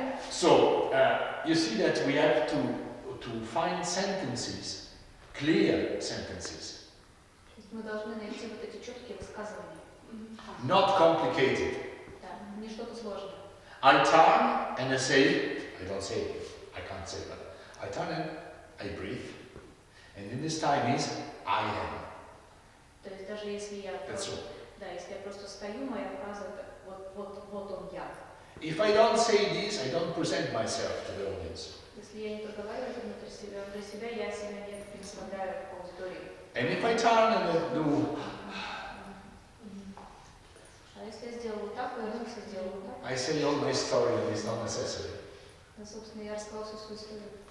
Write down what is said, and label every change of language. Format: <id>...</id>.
<en>So you see that we have to find sentences, clear sentences.</en> <ru>Мы должны найти вот эти четкие высказывания.</ru> <en>Not complicated.</en> <ru>Да, не что-то сложное.</ru> <en>I turn and I say, I don't say, I can't say, but I turn and I breathe. And in this time is I am.</en> <ru>То есть даже если я</ru> <en>That's all.</en> <ru>Да, если я просто стою, моя фраза это вот он я.</ru> <en>If I don't say this, I don't present myself to the audience.</en> <ru>Если я не проговариваю внутри себя, я себя не представляю аудитории.</ru> <en>And if I turn and I do,</en> <ru>А если я сделаю вот так, повернулся, сделаю вот так.</ru> <en>I say all my story and it's not necessary.</en> <ru>Да, собственно, я рассказала всю свою историю.</ru>